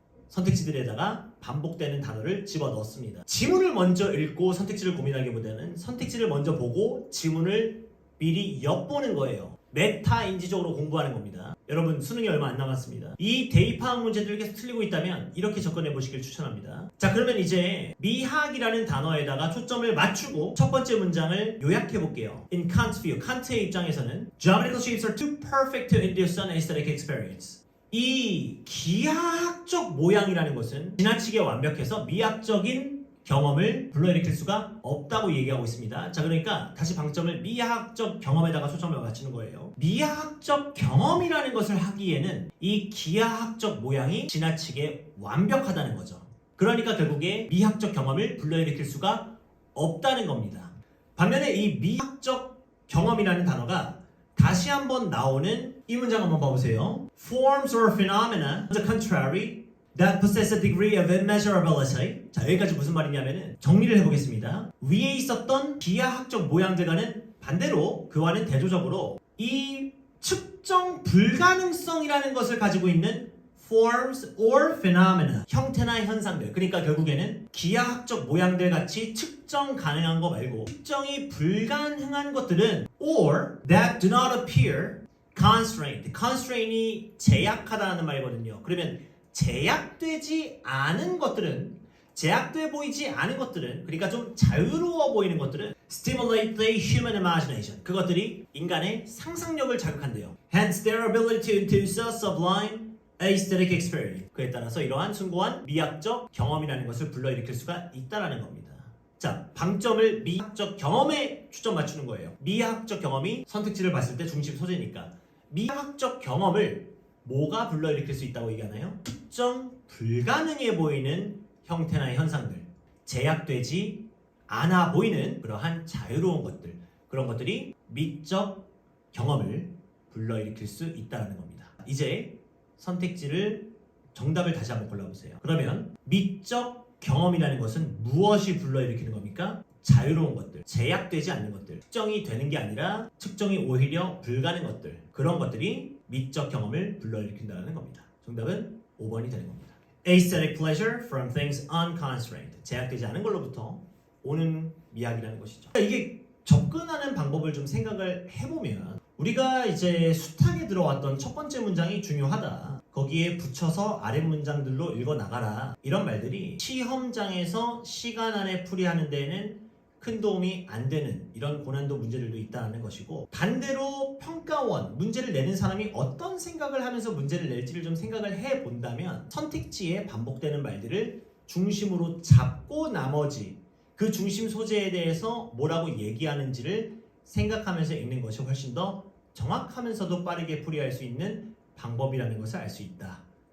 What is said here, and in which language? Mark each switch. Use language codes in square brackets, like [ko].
[ko] 선택지들에다가 반복되는 단어를 집어넣었습니다. 지문을 먼저 읽고 선택지를 고민하기보다는 선택지를 먼저 보고 지문을 미리 엿보는 거예요. 메타인지적으로 공부하는 겁니다. 여러분 수능이 얼마 안 남았습니다. 이 대입하학 문제들을 계속 틀리고 있다면 이렇게 접근해 보시길 추천합니다. 자, 그러면 이제 미학이라는 단어에다가 초점을 맞추고 첫 번째 문장을 요약해 볼게요. [en] In Kant's view, [ko] 칸트의 입장에서는 [en] Geometrical shapes are too perfect to induce an aesthetic experience. [ko] 이 기하학적 모양이라는 것은 지나치게 완벽해서 미학적인 경험을 불러일으킬 수가 없다고 얘기하고 있습니다. 자, 그러니까 다시 방점을 미학적 경험에다가 초점을 맞추는 거예요. 미학적 경험이라는 것을 하기에는 이 기하학적 모양이 지나치게 완벽하다는 거죠. 그러니까 결국에 미학적 경험을 불러일으킬 수가 없다는 겁니다. 반면에 이 미학적 경험이라는 단어가 다시 한번 나오는 이 문장 한번 봐보세요. [en] Forms or phenomena, on the contrary, that possess a degree of immeasurability. [ko] 자, 여기까지 무슨 말이냐면은 정리를 해보겠습니다. 위에 있었던 기하학적 모양들과는 반대로 그와는 대조적으로 이 측정 불가능성이라는 것을 가지고 있는 [en] forms or phenomena, [ko] 형태나 현상들. 그러니까 결국에는 기하학적 모양들 같이 측정 가능한 거 말고 측정이 불가능한 것들은 [en] or that do not appear constrained. [ko] constraint이 제약하다는 말이거든요. 그러면 제약되지 않은 것들은, 제약돼 보이지 않은 것들은, 그러니까 좀 자유로워 보이는 것들은 [en] stimulate the human imagination. [ko] 그것들이 인간의 상상력을 자극한대요. [en] Hence their ability to induce a sublime aesthetic experience. [ko] 그에 따라서 이러한 숭고한 미학적 경험이라는 것을 불러일으킬 수가 있다라는 겁니다. 자, 방점을 미학적 경험에 초점 맞추는 거예요. 미학적 경험이 선택지를 봤을 때 중심 소재니까 미학적 경험을 뭐가 불러일으킬 수 있다고 얘기하나요? 특정 불가능해 보이는 형태나 현상들, 제약되지 않아 보이는 그러한 자유로운 것들, 그런 것들이 미적 경험을 불러일으킬 수 있다는 겁니다. 이제 선택지를 정답을 다시 한번 골라보세요. 그러면 미적 경험이라는 것은 무엇이 불러일으키는 겁니까? 자유로운 것들, 제약되지 않는 것들, 측정이 되는 게 아니라 측정이 오히려 불가능한 것들, 그런 것들이 미적 경험을 불러일으킨다는 겁니다. 정답은 5번이 되는 겁니다. [en] Aesthetic pleasure from things unconstrained. [ko] 제약되지 않은 걸로부터 오는 미학이라는 것이죠. 이게 접근하는 방법을 좀 생각을 해보면 우리가 이제 수탁에 들어왔던 첫 번째 문장이 중요하다. 거기에 붙여서 아래 문장들로 읽어나가라. 이런 말들이 시험장에서 시간 안에 풀이하는 데에는 큰 도움이 안 되는 이런 고난도 문제들도 있다는 것이고, 반대로 평가원, 문제를 내는 사람이 어떤 생각을 하면서 문제를 낼지를 좀 생각을 해본다면 선택지에 반복되는 말들을 중심으로 잡고 나머지 그 중심 소재에 대해서 뭐라고 얘기하는지를 생각하면서 읽는 것이 훨씬 더 정확하면서도 빠르게 풀이할 수 있는 방법이라는 것을 알 수 있다.